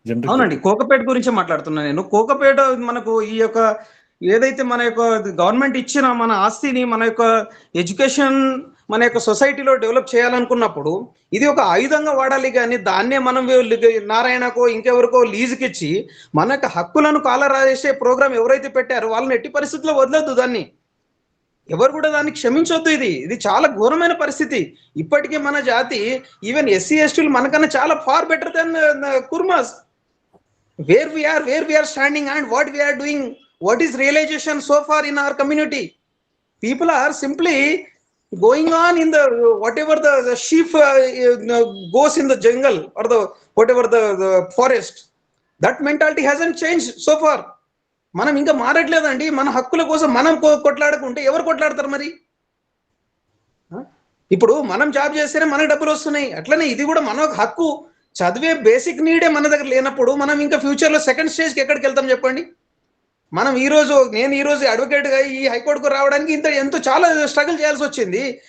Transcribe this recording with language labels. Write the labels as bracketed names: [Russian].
[Telugu] అవునండి, కోకపేట గురించి మాట్లాడుతున్నా నేను. కోకపేట మనకు ఈ యొక్క ఏదైతే మన యొక్క గవర్నమెంట్ ఇచ్చిన మన ఆస్తిని మన యొక్క ఎడ్యుకేషన్ మన యొక్క సొసైటీలో డెవలప్ చేయాలనుకున్నప్పుడు ఇది ఒక ఆయుధంగా వాడాలి, కానీ దాన్నే మనం నారాయణకో ఇంకెవరికో లీజుకి ఇచ్చి మన యొక్క హక్కులను కాలరాసే ప్రోగ్రామ్ ఎవరైతే పెట్టారో వాళ్ళని ఎట్టి పరిస్థితుల్లో వదలొద్దు. దాన్ని ఎవరు కూడా దాన్ని క్షమించొద్దు. ఇది చాలా ఘోరమైన పరిస్థితి. ఇప్పటికే మన జాతి ఈవెన్ ఎస్సీ ఎస్టీలు మనకన్నా చాలా [English] far better than [Telugu] కుర్మాస్. [English] where we are standing and what we are doing, what is realization so far in our community. People are simply going on in the whatever the sheep goes in the jungle or the whatever the forest. That mentality hasn't changed so far. [Telugu] మనం ఇంకా మారట్లేదండి. మన హక్కుల కోసం మనం కొట్లాడుకుంటే ఎవరు కొట్లాడతారు మరి? ఇప్పుడు మనం జాబ్ చేస్తేనే మనకు డబ్బులు వస్తున్నాయి. అట్లనే ఇది కూడా మన హక్కు. చదివే బేసిక్ నీడే మన దగ్గర లేనప్పుడు మనం ఇంకా ఫ్యూచర్లో సెకండ్ స్టేజ్కి ఎక్కడికి వెళ్తాం చెప్పండి? మనం నేను ఈరోజు అడ్వకేట్గా ఈ హైకోర్టుకు రావడానికి ఎంతో చాలా స్ట్రగుల్ చేయాల్సి వచ్చింది.